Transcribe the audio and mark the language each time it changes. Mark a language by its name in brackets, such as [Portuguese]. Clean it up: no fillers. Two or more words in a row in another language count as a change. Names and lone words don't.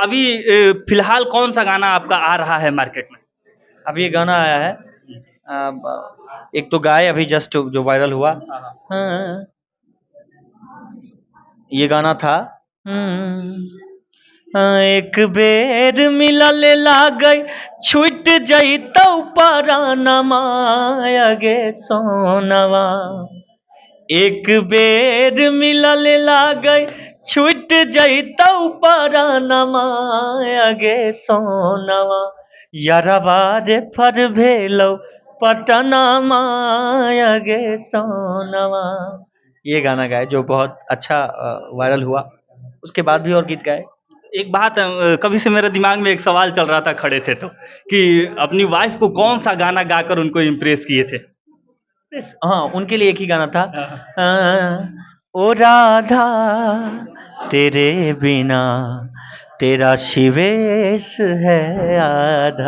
[Hindi] अभी फिलहाल कौन सा गाना आपका आ रहा है मार्केट में? अभी ये गाना आया है, एक तो गाय अभी जस्ट जो वायरल हुआ। हाँ, ये गाना था। [Angika] एक बेर मिलल लागई छूट जइतौ परानमा गे सोनवा। एक बेर मिलल लागई छूट जइतौ परानमा गे सोनवा। यारवा रे फर भेलौ पटनमा गे सोनवा। [Hindi] ये गाना गाए जो बहुत अच्छा वायरल हुआ। उसके बाद भी और गीत गाए। एक बात कभी से मेरे दिमाग में एक सवाल चल रहा था खड़े थे तो, कि अपनी वाइफ को कौन सा गाना गाकर उनको इम्प्रेस किए थे? हाँ, उनके लिए एक ही गाना था। ओ राधा तेरे बिना तेरा शिवेश है आधा।